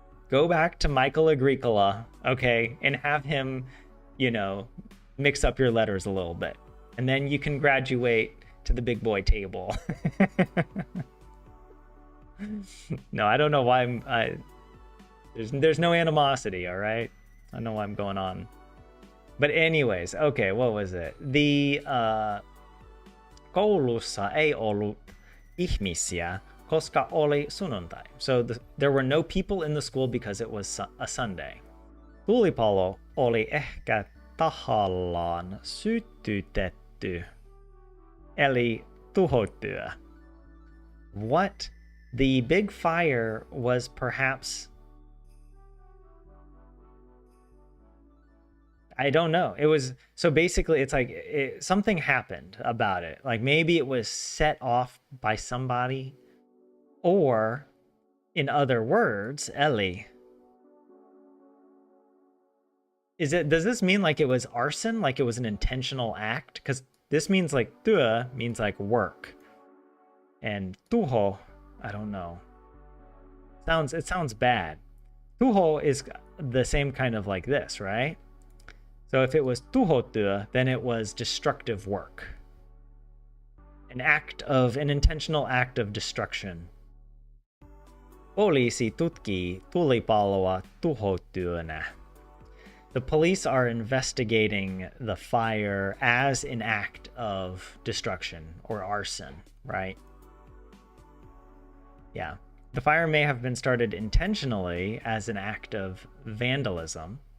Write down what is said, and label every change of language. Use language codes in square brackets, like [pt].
[en] Go back to Michael Agricola, okay, and have him, you know, mix up your letters a little bit. And then you can graduate to the big boy table. No, I don't know why there's no animosity, all right? I know why I'm going on. But anyways, okay, what was it? [fi] The koulussa ei ollut ihmisiä, koska oli sunnuntai. [en] So there were no people in the school because it was a Sunday. [fi] Tulipalo oli ehkä tahallaan sytytetty, eli tuhotyö. [en] What? The big fire was perhaps... I don't know. It was... So basically, it's like something happened about it. Like maybe it was set off by somebody, or in other words, Ellie. Does this mean like it was arson? Like it was an intentional act? Because this means like työ means like work. And tuho, I don't know. It sounds bad. Tuho is the same kind of like this, right? So if it was tuhotyö, then it was destructive work. An intentional act of destruction. [fi] Poliisi tutkii tulipaloa tuhotyönä. [en] The police are investigating the fire as an act of destruction or arson, right? Yeah. The fire may have been started intentionally as an act of vandalism.